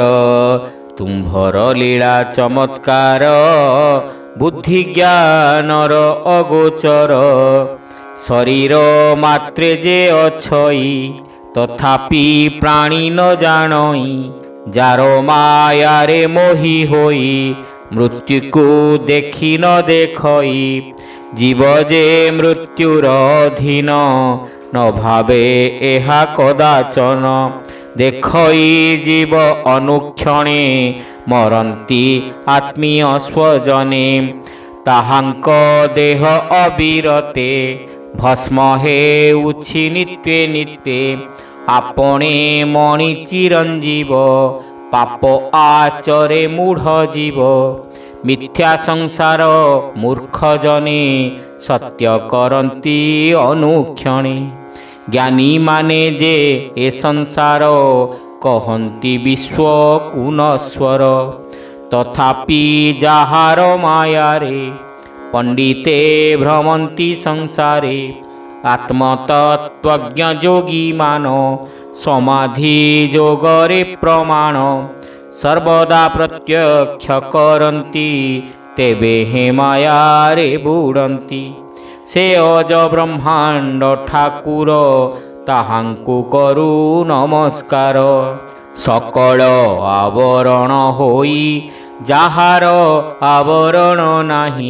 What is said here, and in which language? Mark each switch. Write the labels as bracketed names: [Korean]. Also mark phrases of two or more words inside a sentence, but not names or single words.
[Odia] ତୁମ୍ଭର ଲୀଳା ଚମତ୍କାର ବୁଦ୍ଧି ଜ୍ଞାନର ଅଗୋଚର। ଶରୀର ମାତ୍ରେ ଯେ ଅଛଇ ତଥାପି ପ୍ରାଣୀ ନ ଜାଣଇ। ଯାରୋ ମାୟାରେ ମୋହି ହୋଇ ମୃତ୍ୟୁ କୋ ଦେଖି ନ ଦେଖଇ। ଜୀବ ଯେ ମୃତ୍ୟୁର ଅଧୀନ ନ ଭାବେ ଏହା କଦାଚନ। ଦେଖଇ ଜୀବ ଅନୁକ୍ଷଣେ ମରନ୍ତି ଆତ୍ମୀୟ ସ୍ୱଜନେ। ତାହାଙ୍କ ଦେହ ଅବିରତେ ଭସ୍ମ ହେଉଛି ନିତ୍ୟେ ନିତ୍ୟେ। ଆପଣେ ମଣି ଚିରଞ୍ଜୀବ ପାପ ଆଚରେ ମୂଢ଼ ଜୀବ। ମିଥ୍ୟା ସଂସାର ମୂର୍ଖ ଜନେ ସତ୍ୟ କରନ୍ତି ଅନୁକ୍ଷଣେ। ଜ୍ଞାନୀ ମାନେ ଯେ ଏ ସଂସାର କହନ୍ତି ବିଶ୍ୱ କୁନସ୍ୱର। ତଥାପି ଯାହାର ମାୟାରେ ପଣ୍ଡିତେ ଭ୍ରମନ୍ତି ସଂସାରେ। ଆତ୍ମତତ୍ତ୍ୱଜ୍ଞ ଯୋଗୀ ମାନୋ ସମାଧି ଯୋଗରେ ପ୍ରମାଣ। ସର୍ବଦା ପ୍ରତ୍ୟକ୍ଷ କରନ୍ତି ତେବେ ହେ ମାୟାରେ ବୁଡ଼ନ୍ତି। ସେ ଅଜ ବ୍ରହ୍ମାଣ୍ଡ ଠାକୁର ତାହାଙ୍କୁ କରୁ ନମସ୍କାର। ସକଳ ଆବରଣ ହୋଇ ଯାହାର ଆବରଣ ନାହିଁ।